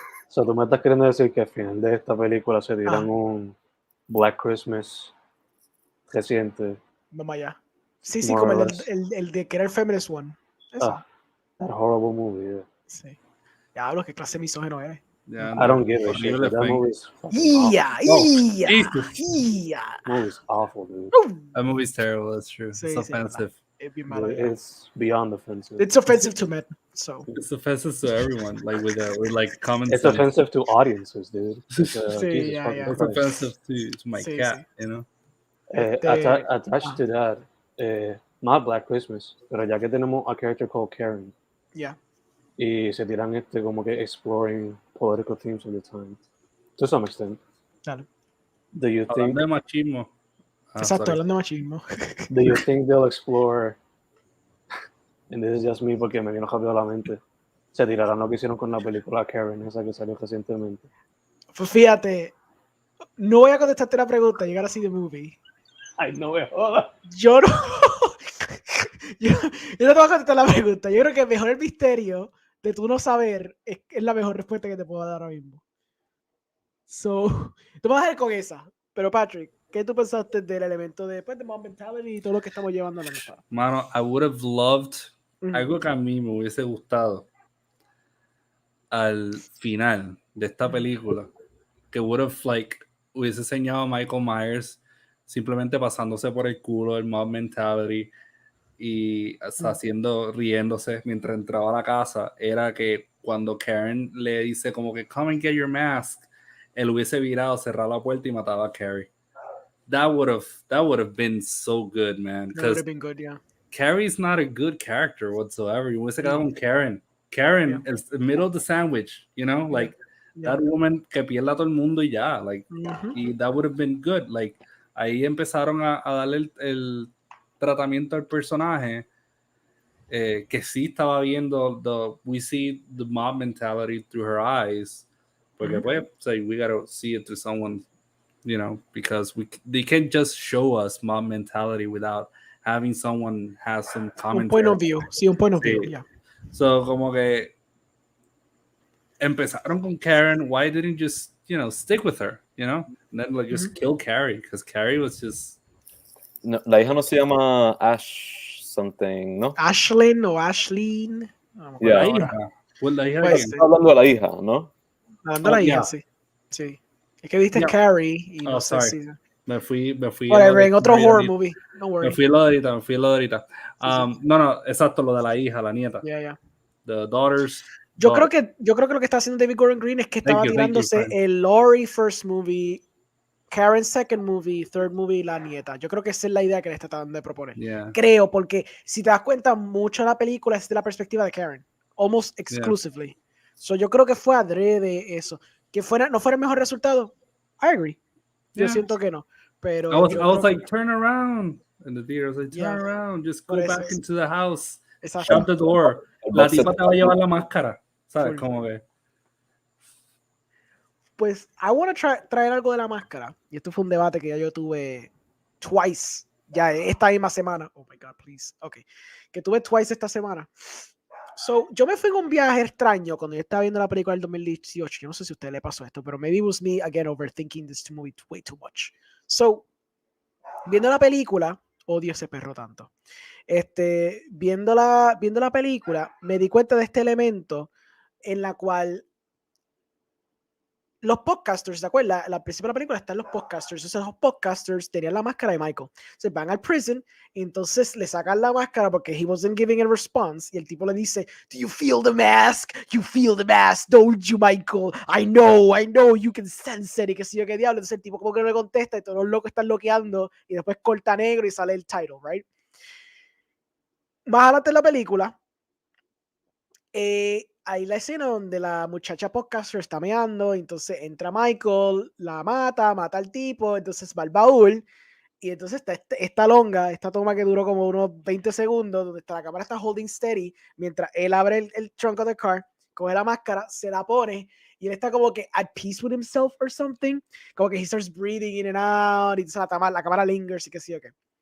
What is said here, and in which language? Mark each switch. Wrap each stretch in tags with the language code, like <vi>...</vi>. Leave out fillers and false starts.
<es>O sea, tú me estás queriendo decir que al final de esta película se tiran un Black Christmas reciente. Vamos allá. Sí, como el de que era el Feminist One. Eso.</es> <en>That horrible movie. Yeah.</en> <es>Sí. Diablo, qué clase de misógino eres.</es> <en>Yeah, I don't give a shit. That movie's movie's awful, dude. That movie's terrible, that's true. It's offensive. It's beyond offensive. It's offensive to men, so. It's offensive to everyone, like with like common It's sense. offensive to audiences, dude. It's offensive to my cat, you know. Attached to that, not Black Christmas,</en> <es>pero ya que tenemos</es> <en>a character called Karen. Yeah.</en> <es>Y se tiran como que</es> <en>exploring political themes all the time, to some extent.</en> <es>Claro.</es> <en>Do you think?</en> <es>Hablando de machismo. Exacto, hablando de machismo.</es> <en>Do you think they'll explore? And this is just me</en> <es>porque me vino rápido a la mente. Se tirarán lo que hicieron con la película Karen, esa que salió recientemente. Pues fíjate, no voy a contestarte la pregunta, llegar así de movie. Ay, no me jodas. Yo no te voy a contestar la pregunta. Yo creo que mejor el misterio de tú no saber es la mejor respuesta que te puedo dar ahora mismo. So, te vas a dejar con esa. Pero Patrick, ¿qué tú pensaste del elemento de mob mentality y todo lo que estamos llevando a la mesa? Mano,</es> <en>I would have loved</en> <es>algo que a mí me hubiese gustado al final de esta película, que hubiese enseñado a Michael Myers simplemente pasándose por el culo el mob mentality y riéndose mientras entraba a la casa, era que cuando Karen le dice como que</es> <en>come and get your mask,</en> <es>él hubiese virado, cerrado la puerta y mataba a Carrie.</es> <en>That would have been so good, man. That would have been good, yeah. Carrie's not a good character whatsoever.</en> <es>You hubiese quedado con Karen.</es> <en>Karen is the middle of the sandwich, you know, like that woman</en> <es>que pierda a todo el mundo y ya,</es> <en>like, y that would have been good. Like,</en> <es>ahí empezaron a darle el tratamiento al personaje que sí estaba viendo</es> <en>we see the mob mentality through her eyes,</en> <es>porque pues,</es> <en>we gotta see it through someone, you know, because they can't just show us mob mentality without having someone has some commentary. Un point of view, sí, un point of view, yeah. So,</en> <es>como que empezaron con Karen,</es> <en>why didn't you just, you know, stick with her, you know? And then, like, just kill Carrie, because Carrie was just...</en> <es>No, la hija no se llama Ash something, ¿no? Ashlyn o Ashleen. No, la hija. Pues la hija pues, está hablando de la hija, ¿no? Hablando de la hija, sí. Sí. Es que viste Carrie y no sé si... Me fui. Whatever, en otro horror movie.</es> <en>No worry.</en> <es>Me fui lo de ahorita. No, exacto, lo de la hija, la nieta.</es> <en>Yeah. The daughters.</en> <es>Yo creo que lo que está haciendo David Gordon Green es que estaba tirándose el Laurie</es> <en>first movie, Karen second movie, third movie</en> <es>y la nieta. Yo creo que esa es la idea que le está tratando de proponer.</es> <en>Yeah.</en> <es>Creo, porque si te das cuenta, mucho de la película es de la perspectiva de Karen.</es> <en>Almost exclusively.</en> <es>So yo creo que fue adrede eso. Que no fuera el mejor resultado.</es> <en>I agree.</en> <es>Yo siento que no. Pero</es> <en>I was like, turn around. In the theater, I was like, turn around. Just go back into the house.</en> <es>Exacto.</es> <en>Shut the door.</en> <es>La tipa te va a llevar la máscara. ¿Sabes? Como que... Pues,</es> <en>I want to</en> <es>traer algo de la máscara. Y esto fue un debate que ya yo tuve twice. Ya esta misma semana.</es> <en>Oh my God, please. Ok.</en> <es>Que tuve twice esta semana. So, yo me fui en un viaje extraño cuando yo estaba viendo la película del 2018. Yo no sé si a usted le pasó esto, pero</es> <en>maybe it was me again overthinking this movie way too much.</en> <es>So, viendo la película, Odio ese perro tanto. Viendo la película, me di cuenta de este elemento en la cual los podcasters, ¿te acuerdas? Al principio de la película están los podcasters. Entonces los podcasters tenían la máscara de Michael. Se van al prison y entonces le sacan la máscara porque</es> <en>he wasn't giving a response.</en> <es>Y el tipo le dice,</es> <en>"Do you feel the mask? You feel the mask, don't you, Michael? I know, you can sense it."</en> <es>Y qué sé yo qué diablo. Entonces el tipo como que no le contesta y todos los locos están bloqueando y después corta negro y sale el title, right? Más adelante en la película, hay la escena donde la muchacha podcaster está meando, entonces entra Michael, la mata al tipo, entonces va al baúl, y entonces está esta longa, esta toma que duró como unos 20 segundos, donde la cámara está</es> <en>holding steady,</en> <es>mientras él abre el</es> <en>trunk of the car,</en> <es>coge la máscara, se la pone, y él está como que</es> <en>at peace with himself or something,</en> <es>como que</es> <en>he starts breathing in and out,</en> <es>y entonces la cámara lingers y qué sé yo qué.</es>